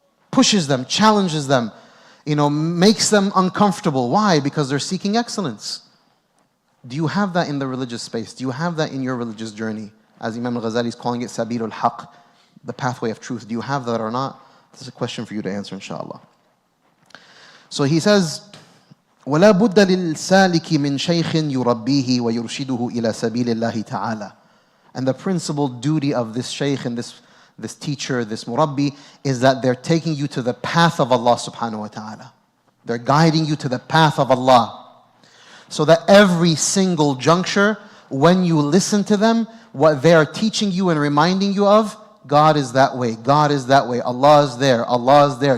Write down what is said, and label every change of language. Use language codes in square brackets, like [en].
[en] Pushes them, challenges them, makes them uncomfortable. Why? Because they're seeking excellence. Do you have that in the religious space? Do you have that in your religious journey? As Imam al-Ghazali is calling it, Sabilul Haqq, the pathway of truth. Do you have that or not? This is a question for you to answer, inshallah. So he says, [ar] وَلَا بُدَّ لِلْسَالِكِ مِنْ شَيْخٍ يُرَبِّيهِ وَيُرْشِدُهُ إِلَى سَبِيلِ اللَّهِ تَعَالَى. [en] And the principal duty of this shaykh and this teacher, this murabbi, is that they're taking you to the path of Allah subhanahu wa ta'ala. They're guiding you to the path of Allah. So that every single juncture, when you listen to them, what they are teaching you and reminding you of, God is that way, God is that way, Allah is there, Allah is there.